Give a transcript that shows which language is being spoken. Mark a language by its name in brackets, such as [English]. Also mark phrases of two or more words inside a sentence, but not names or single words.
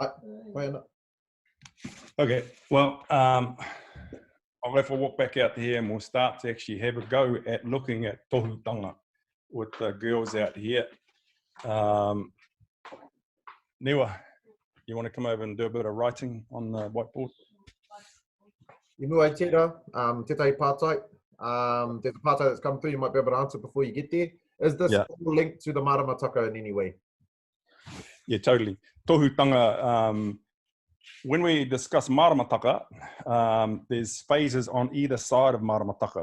[English] Okay. Well, I'll have to walk back out here and we'll start to actually have a go at looking at tohutanga with the girls out here. Niwa, you want to come over and do a bit of writing on the whiteboard? [Māori] I mua e tērā, tētai pātai. [English] There's a pātai that's come through, you might be able to answer before you get there. Is this all linked to the maramataka in any way? Yeah, totally. Tohutanga, when we discuss maramataka, there's phases on either side of maramataka.